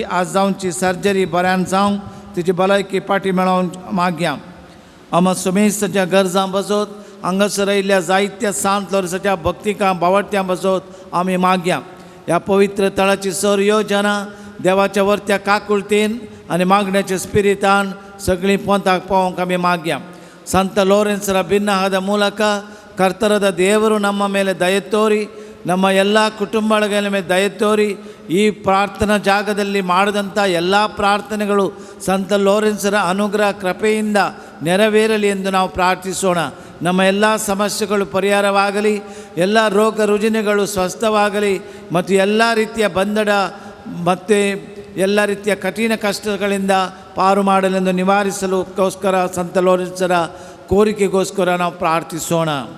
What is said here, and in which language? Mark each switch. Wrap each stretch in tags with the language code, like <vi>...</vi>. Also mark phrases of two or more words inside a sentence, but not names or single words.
<kok>आज जावची सर्जरी बऱ्यान जावंक तिची भलायकी फाटीं मेळोवंक मागया आमा सुमेशाच्या गरजां पासत हांगासर आयिल्ल्या जायत्या सांत लोरेसाच्या भक्तिकां भावार्थ्यां पासत आमी मागया ह्या पवित्र तळाची सर योजना देवाच्या वर्त्या काकुळतेन आनी मागण्याच्या स्पिरितान सगळीं पोंताक पावोवंक आमी मागया</kok> <kn>ಸಂತ ಲೋರೆನ್ಸರ ಭಿನ್ನವಾದ ಮೂಲಕ ಕರ್ತರದ ದೇವರು ನಮ್ಮ ಮೇಲೆ ದಯೆ ತೋರಿ ನಮ್ಮ ಎಲ್ಲ ಕುಟುಂಬಗಳ ಮೇಲೆ ದಯೆ ತೋರಿ ಈ ಪ್ರಾರ್ಥನಾ ಜಾಗದಲ್ಲಿ ಮಾಡಿದಂಥ ಎಲ್ಲ ಪ್ರಾರ್ಥನೆಗಳು ಸಂತ ಲೋರೆನ್ಸರ ಅನುಗ್ರಹ ಕೃಪೆಯಿಂದ ನೆರವೇರಲಿ ಎಂದು ನಾವು ಪ್ರಾರ್ಥಿಸೋಣ ನಮ್ಮ ಎಲ್ಲ ಸಮಸ್ಯೆಗಳು ಪರಿಹಾರವಾಗಲಿ ಎಲ್ಲ ರೋಗ ರುಜಿನಗಳು ಸ್ವಸ್ಥವಾಗಲಿ ಮತ್ತು ಎಲ್ಲ ರೀತಿಯ ಬಂಧನ ಮತ್ತು ಎಲ್ಲ ರೀತಿಯ ಕಠಿಣ ಕಷ್ಟಗಳಿಂದ ಪಾರು ಮಾಡಲೆಂದು ನಿವಾರಿಸಲುಗೋಸ್ಕರ ಸಂತ ಲೋರೆನ್ಸರ ಕೋರಿಕೆಗೋಸ್ಕರ ನಾವು ಪ್ರಾರ್ಥಿಸೋಣ</kn>